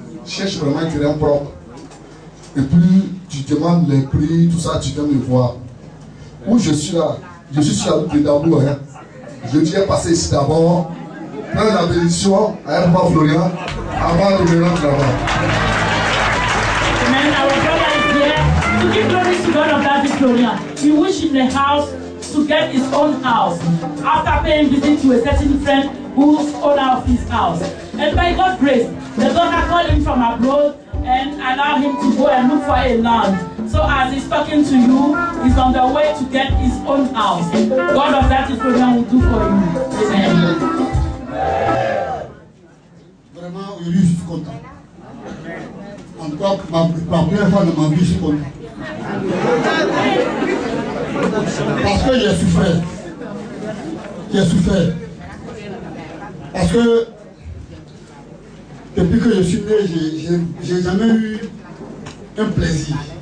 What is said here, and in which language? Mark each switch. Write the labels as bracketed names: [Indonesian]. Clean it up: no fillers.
[French] Cherche vraiment un terrain propre. Et puis, tu demandes les prix, tout ça, tu viens me voir. Où je suis là, je suis sur la route de Dabou. Hein. Je viens passer ici d'abord, prendre la bénédiction à Papa Florian avant de me rendre là-bas. Amen. [English] Our brother is here to give glory to God of that Florian. He wished in the house to get his own house after paying visit to a certain friend who's owner of his house. And by God's grace, the daughter called him from abroad and allowed him to go and look for a land. So as he's talking to you, he's on the way to get his own house. God of that Florian will do for you. Amen. [French] Vraiment, aujourd'hui, je suis content. En tout cas, ma première fois de ma vie, je suis content. Parce que j'ai souffert. J'ai souffert. Parce que depuis que je suis né, j'ai jamais eu un plaisir.